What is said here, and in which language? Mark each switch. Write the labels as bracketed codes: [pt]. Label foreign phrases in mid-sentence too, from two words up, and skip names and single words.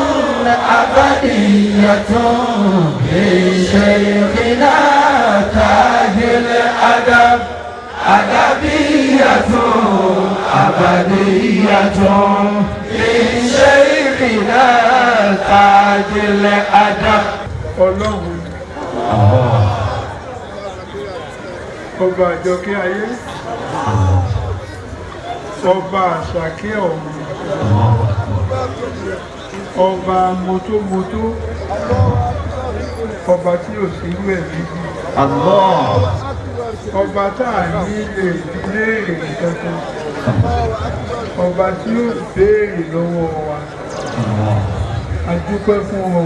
[ar] أبدية لشيخنا تاج الأدب أدبية أبدية لشيخنا تاج الأدب [yo] Ọlọ́run ọba àjọkẹ́ ayé ọba àṣàkẹ́ ọ̀run ọba mọ́tómọ́tó ọba tí ò sí irú ẹ̀ méjì ọba tá à ní lè léèrè kankan ọba tí ó béèrè lọ́wọ́ wa a dúpẹ́ fún ọ.